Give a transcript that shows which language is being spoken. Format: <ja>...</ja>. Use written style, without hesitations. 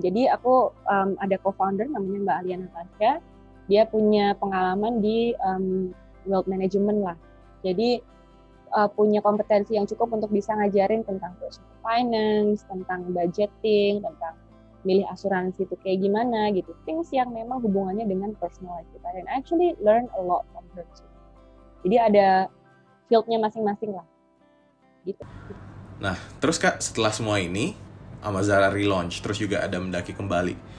<id>Jadi aku ada co-founder namanya Mbak Alia Natasha. Dia punya pengalaman di wealth management lah. Jadi punya kompetensi yang cukup untuk bisa ngajarin tentang personal finance, tentang budgeting, tentang milih asuransi itu kayak gimana gitu. Things yang memang hubungannya dengan personal life kita.</id> <en>And actually learn a lot from her too.</en> <id>Jadi ada field-nya masing-masing lah. Gitu. Nah, terus Kak, setelah semua ini Amazara relaunch, terus juga ada mendaki kembali.</id>